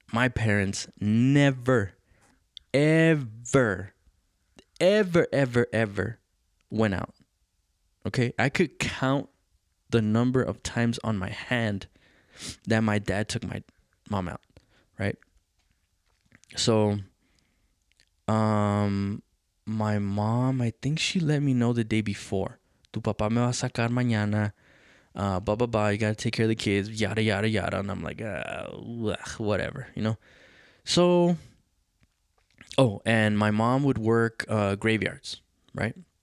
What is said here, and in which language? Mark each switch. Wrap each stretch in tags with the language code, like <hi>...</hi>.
<en>My parents never, ever, ever, ever, ever went out. Okay? I could count the number of times on my hand that my dad took my mom out, right? So, my mom, I think she let me know the day before.</en> <es>Tu papá me va a sacar mañana.</es> <en>Blah, blah, blah. You got to take care of the kids. Yada, yada, yada. And I'm like, whatever, So, and my mom would work graveyards, right?</en>